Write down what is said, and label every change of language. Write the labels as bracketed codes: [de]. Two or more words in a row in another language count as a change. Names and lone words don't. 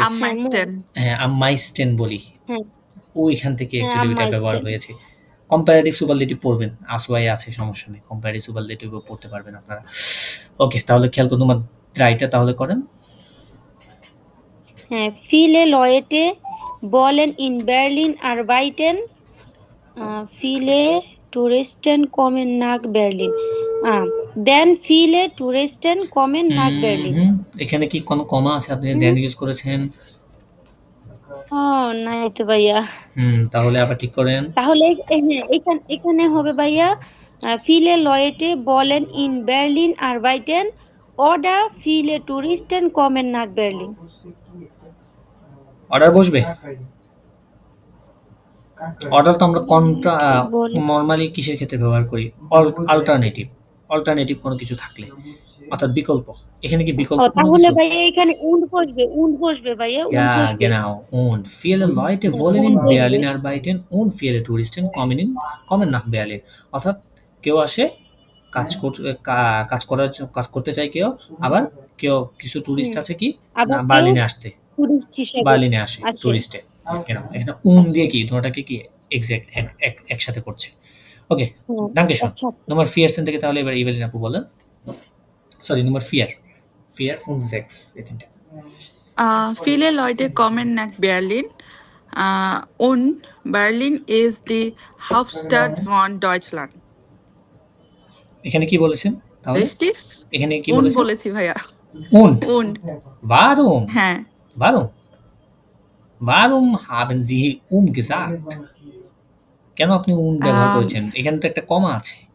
[bn] am হ্যাঁ [de] meisten [bn] মাইস্টেন বলি, হ্যাঁ ওইখান থেকে হ্যাঁ অ্যাকচুয়ালি ওইটা ব্যবহার মাইস্টেন। হয়েছে। কম্পারেটিভ সুপারলেটিভ পড়বেন, আসওয়াই আছে, সমস্যা নেই, কম্পারেটিভ সুপারলেটিভও পড়তে পারবেন আপনারা। ওকে, তাহলে খেয়াল করুন, তোমার ট্রাইটা তাহলে করেন। হ্যাঁ, [de] viele Leute wollen in Berlin arbeiten. Viele Touristen kommen nach Berlin. Then viele Touristen kommen nach Berlin. [bn] এখানে কি কোনো কমা আছে? আপনি দেন ইউজ করেছেন। নাই তো ভাইয়া। তাহলে আবার ঠিক করেন। তাহলে এখানে হবে ভাইয়া [de] viele Leute wollen in Berlin arbeiten oder viele Touristen kommen nach Berlin. [bn] অর্ডার বসবে? অর্ডার তো আমরা নরমালি কিসের ক্ষেত্রে ব্যবহার করি? অল্টারনেটিভ, অল্টারনেটিভ কোনো কিছু থাকলে, অর্থাৎ বিকল্প। এখানে কি বিকল্প কোনো তাহলে কিছু? ভাইয়া এখানে und বসবে ভাইয়া, [de] und Ja, [bn] বসবে। [de] genau. Und viele Leute wollen in Berlin arbeiten und viele Touristen kommen nach Berlin. [bn] অর্থাৎ কেউ আসে, কাজ করতে চায় কেউ, আবার কেউ কিছু টুরিস্ট আছে কি আবার না কেউ বার্লিনে আসতে, টুরিস্ট হিসেবে বার্লিনে আসে আসে। টুরিস্টে। এখানে দিয়ে কি দুটোটাকে কি এক্সাক্ট একসাথে করছে। ওকে, [de] danke schön. Nummer 14 [bn] থেকে তাহলে এবার ইভেলিন আপু বলেন। সরি, Nummer 4. 5, 6 এই তিনটা। [de] Viele Leute kommen nach Berlin und Berlin ist die Hauptstadt von Deutschland. [bn] এখানে কি বলেছেন তাহলে? [de] Richtig? [bn] এখানে কি [de] Und [bn] বলেছেন? বলেছি ভাইয়া। [de] Und. Und Warum? [bn] হ্যাঁ [de] Warum haben Sie gesagt? [bn] কেন আপনি ব্যবহার করেছেন? এখানে তো একটা কমা আছে।